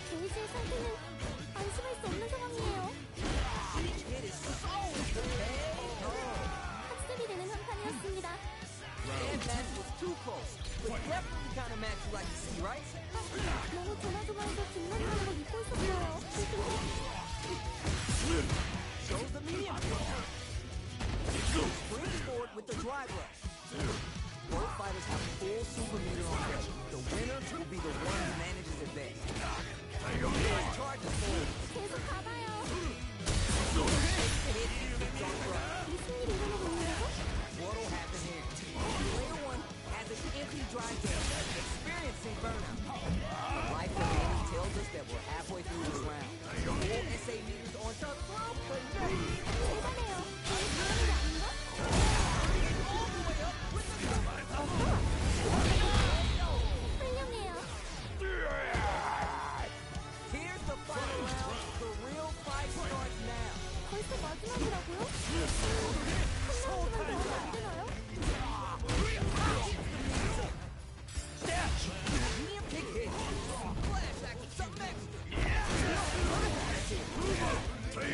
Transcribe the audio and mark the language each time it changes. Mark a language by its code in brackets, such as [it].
[ko] 게이지의 상태는 안심할 수 없는 상황이에요. [en] Each hit is so painful. [ko] 학습이 되는 한판이었습니다. [en] That match was too close, but definitely the kind of match you like to see, right? [ko] 너무 조마조마해서 뒷머리하는 걸 잊고 있었어요. [en] Shows the medium. Brings forward with the drive rush. Both fighters have full super meter on them. The winner will be the one who manages it best. Charges forward. [ko] 계속 가봐요. [en] Takes the hit and keeps on running. [ko] 무슨 일이 일어나고 있는 거죠? [en] What'll happen here? Player one has an empty drive game, experiencing burnout. The life remaining tells us that we're halfway through this round. Full SA meters on top. [ko] 대단해요. 이게 당연한 게 아닌가? [en] All the way up with the [ko] 훌륭해요. [en] Here's the final round. The real fight starts now. [ko] 벌써 마지막이라고요? 한 라운드만 더 하면 안 되나요? [en] Medium kick hit. Flash back with something extra.